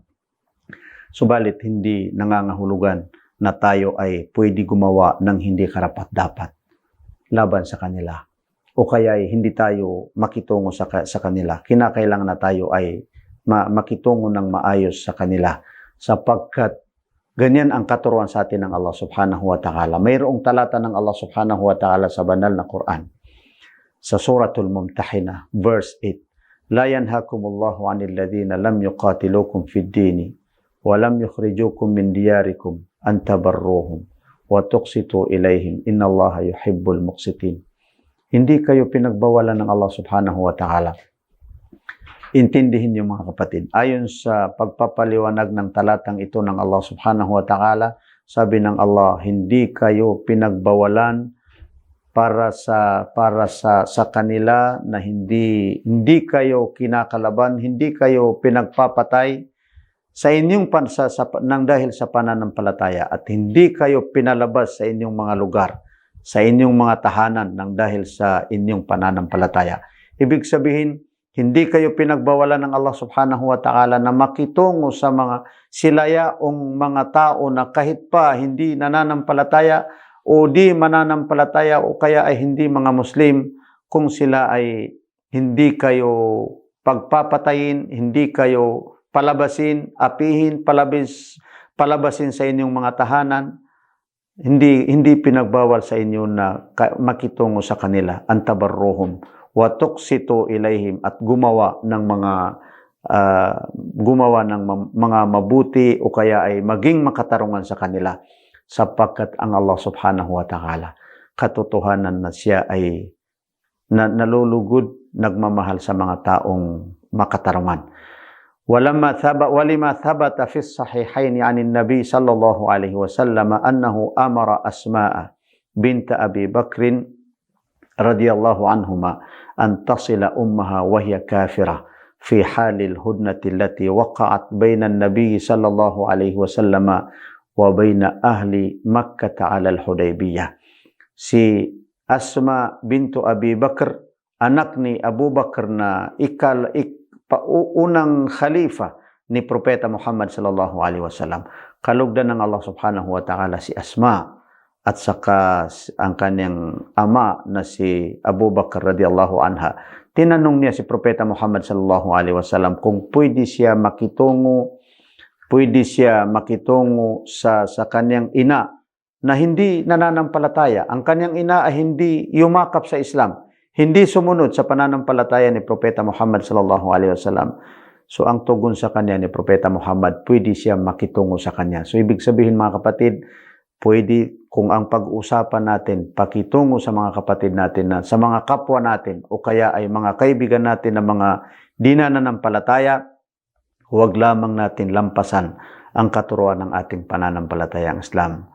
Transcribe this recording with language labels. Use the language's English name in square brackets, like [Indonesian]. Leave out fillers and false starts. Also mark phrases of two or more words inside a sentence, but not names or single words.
[Filipino] Subalit hindi nangangahulugan na tayo ay pwede gumawa ng hindi karapat-dapat laban sa kanila. O kaya ay hindi tayo makitungo sa kanila. Kinakailangan na tayo ay makitungo ng maayos sa kanila. Sapagkat ganyan ang katuruan sa atin ng Allah [Arabic] سبحانه وتعالى. [Filipino] Mayroong talata ng Allah [Arabic] سبحانه وتعالى [Filipino] sa banal na Quran. Sa Suratul Mumtahina, verse 8. [Arabic] لا ينهاكم الله عن الذين لم يقاتلوكم في الدين ولم يخرجوكم من دياركم أن تبروهم وتقسطوا إليهم إن الله يحب المقسطين. [Filipino] Hindi kayo pinagbawalan ng Allah [Arabic] سبحانه وتعالى. [Filipino] Intindihin niyo mga kapatid. Ayon sa pagpapaliwanag ng talatang ito ng Allah [Arabic] سبحانه وتعالى, [Filipino] sabi ng Allah, hindi kayo pinagbawalan para sa kanila na hindi kayo kinakalaban, hindi kayo pinagpapatay sa inyong nang dahil sa pananampalataya at hindi kayo pinalabas sa inyong mga lugar, sa inyong mga tahanan nang dahil sa inyong pananampalataya. Ibig sabihin, hindi kayo pinagbawalan ng Allah [Arabic] سبحانه وتعالى [Filipino] na makitungo sa mga silayaong mga tao na kahit pa hindi nananampalataya o di mananampalataya o kaya ay hindi mga Muslim, kung sila ay hindi kayo pagpapatayin, hindi kayo palabasin, apihin, palabasin sa inyong mga tahanan, hindi pinagbawal sa inyo na makitungo sa kanila, [Arabic] أن تبروهم وتقسطوا إليهم, [Filipino] at gumawa ng mga mabuti o kaya ay maging makatarungan sa kanila, sapagkat ang Allah [Arabic] سبحانه وتعالى [Filipino] katotohanan na siya ay nalulugod, nagmamahal sa mga taong makatarungan. [Arabic] ولما ثبت في الصحيحين عن النبي صلى الله عليه وسلم أنه أمر أسماء بنت أبي بكر رضي الله عنهما أن تصل أمها وهي كافرة في حال الهدنة التي وقعت بين النبي صلى الله عليه وسلم وبين أهل مكة على الحديبية. [Filipino] Si Asma bintu Abi Bakr, anak ni Abu Bakr na unang khalifa ni Propeta Muhammad [Arabic] صلى الله عليه وسلم. [Filipino] Kalugdan ng Allah [Arabic] سبحانه وتعالى [Filipino] si Asma at saka ang kanyang ama na si Abu Bakr [Arabic] رضي الله عنها. [Filipino] Tinanong niya si Propeta Muhammad [Arabic] صلى الله عليه وسلم [Filipino] kung pwede siya makitungo sa kanyang ina na hindi nananampalataya. Ang kanyang ina ay hindi yumakap sa Islam, hindi sumunod sa pananampalataya ni Propeta Muhammad [Arabic] صلى الله عليه وسلم. [Filipino] So ang tugon sa kanya ni Propeta Muhammad, pwede siya makitungo sa kanya. So ibig sabihin mga kapatid, pwede kung ang pag-usapan natin, pakitungo sa mga kapatid natin, sa mga kapwa natin, o kaya ay mga kaibigan natin na mga di nananampalataya, huwag lamang natin lampasan ang katuruan ng ating pananampalatayang Islam.